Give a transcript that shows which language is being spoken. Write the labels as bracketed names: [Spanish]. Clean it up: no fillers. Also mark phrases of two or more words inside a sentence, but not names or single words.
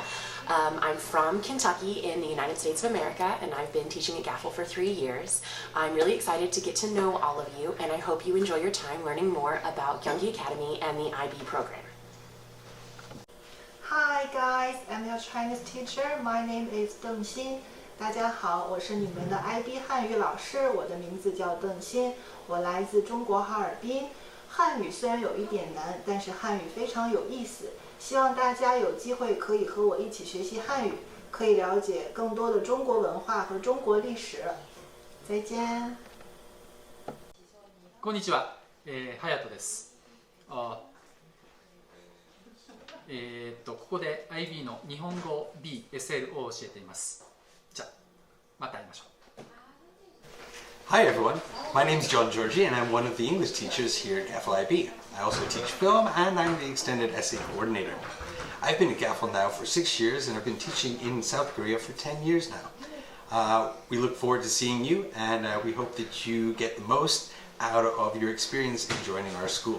[English] I'm from Kentucky in the United States of America, and I've been teaching at GAFL for 3 years. I'm really excited to get to know all of you, and I hope you enjoy your time learning more about Gyeonggi Academy and the IB program. Hi guys, I'm your Chinese teacher. My name is Deng Xin. [Chinese] 大家好，我是你们的 IB 汉语老师，我的名字叫邓欣，我来自中国哈尔滨。汉语虽然有一点难，但是汉语非常有意思。希望大家有机会可以和我一起学习汉语，可以了解更多的中国文化和中国历史。再见。 [Japanese] こんにちは、隼人です。ここで IB の日本語 BSL を教えています。じゃあ、また会いましょう。 [English] Hi everyone, my name is John Georgie and I'm one of the English teachers here at GAFL IB. I also teach film and I'm the extended essay coordinator. I've been at GAFL now for 6 years and I've been teaching in South Korea for 10 years now. We look forward to seeing you and we hope that you get the most out of your experience in joining our school.